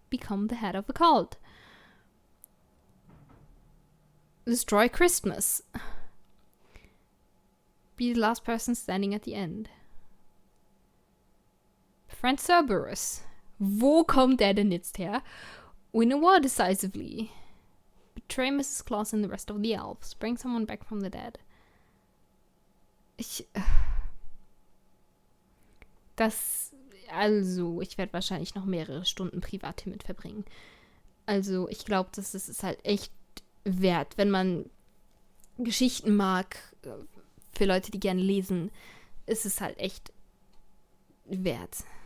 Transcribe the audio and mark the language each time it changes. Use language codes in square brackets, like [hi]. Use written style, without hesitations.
[en] Become the head of a cult. Destroy Christmas. Be the last person standing at the end. Friend Cerberus. [de] Wo kommt der denn jetzt her? [en] Win a war decisively. Betray Mrs. Claus and the rest of the elves. Bring someone back from the dead. [de] Ich werde wahrscheinlich noch mehrere Stunden privat hiermit verbringen. Also, ich glaube, das ist halt echt wert, wenn man Geschichten mag, für Leute, die gerne lesen, ist es halt echt wert.